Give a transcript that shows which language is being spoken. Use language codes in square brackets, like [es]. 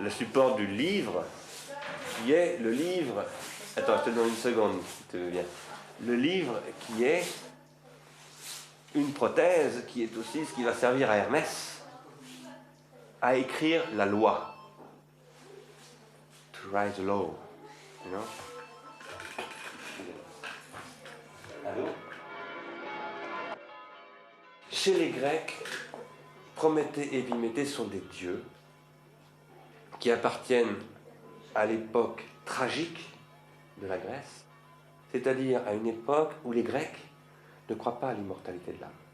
[fr] Le support du livre, qui est le livre... Attends, je te donne une seconde, si tu veux bien. Le livre qui est une prothèse, qui est aussi ce qui va servir à Hermès à écrire la loi. [en] To write the law, you know? [fr] Allô? Chez les Grecs, Prométhée et Épiméthée sont des dieux qui appartiennent à l'époque tragique de la Grèce, c'est-à-dire à une époque où les Grecs ne croient pas à l'immortalité de l'âme.